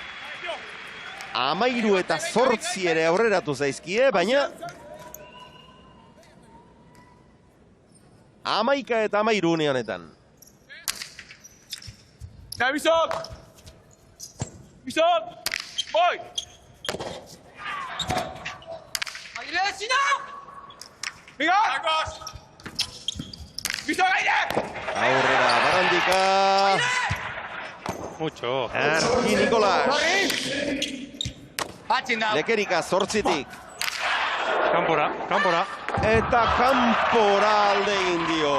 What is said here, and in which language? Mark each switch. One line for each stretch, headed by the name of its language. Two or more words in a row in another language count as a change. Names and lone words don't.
Basque: 13 eta 8 ere aurreratu zaizkie, baina 11 eta 13 une honetan. Ja, Bisok! Bisok! Boy! Aire, Sino.
Spanish: Venga! Marcos!
Basque: Bisok, aire! Aurrera Barandika.
Spanish: Mucho.
Basque: Erki Nikolas. Patxin da. Lekerika 8tik. Kanpora. Eta kanpora alde egin dio.